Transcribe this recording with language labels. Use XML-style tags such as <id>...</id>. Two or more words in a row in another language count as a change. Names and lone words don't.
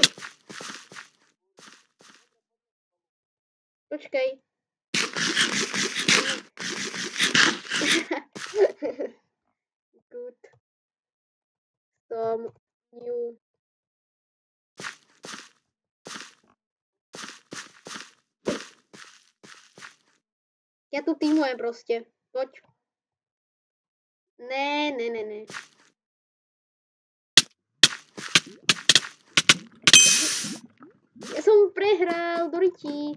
<sk>Počkej.</sk> <en>Good. Some new.</en> <sk>Ja tu týmujem proste. Poď. Ne. Ja som prehral do rytí.</sk>